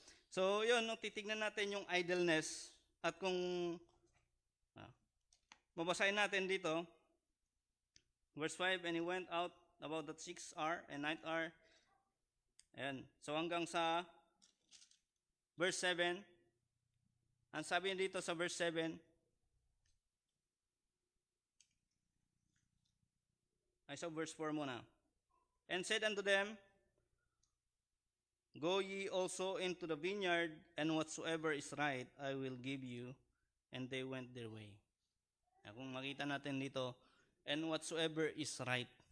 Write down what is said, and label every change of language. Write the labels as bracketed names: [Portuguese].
[Filipino] So, yun, titignan natin yung idleness at kung babasahin natin dito, verse 5, [English] and he went out about that 6th hour and 9th hour. [Filipino] Ayan. So, hanggang sa verse 7, ang sabi dito sa verse 7, ay sa verse 4 muna. [English] And said unto them, Go ye also into the vineyard, and whatsoever is right, I will give you. And they went their way. [Filipino] Kung makita natin dito, [English] and whatsoever is right.